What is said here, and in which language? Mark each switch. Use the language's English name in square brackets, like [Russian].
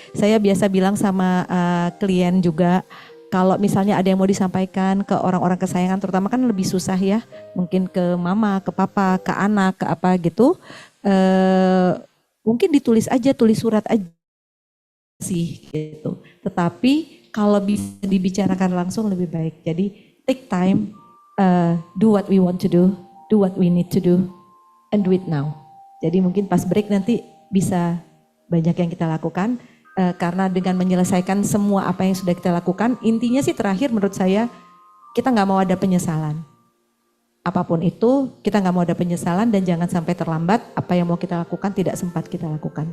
[Indonesian] Saya biasa bilang sama klien juga, kalau misalnya ada yang mau disampaikan ke orang-orang kesayangan, terutama kan lebih susah ya, mungkin ke mama, ke papa, ke anak, ke apa gitu, mungkin ditulis aja, tulis surat aja sih gitu. Tetapi kalau bisa dibicarakan langsung lebih baik. Jadi [English] take time, do what we want to do what we need to do, and do it now. [Indonesian] Jadi mungkin pas break nanti bisa banyak yang kita lakukan, karena dengan menyelesaikan semua apa yang sudah kita lakukan, intinya sih terakhir menurut saya, kita nggak mau ada penyesalan. Apapun itu, kita nggak mau ada penyesalan, dan jangan sampai terlambat apa yang mau kita lakukan tidak sempat kita lakukan.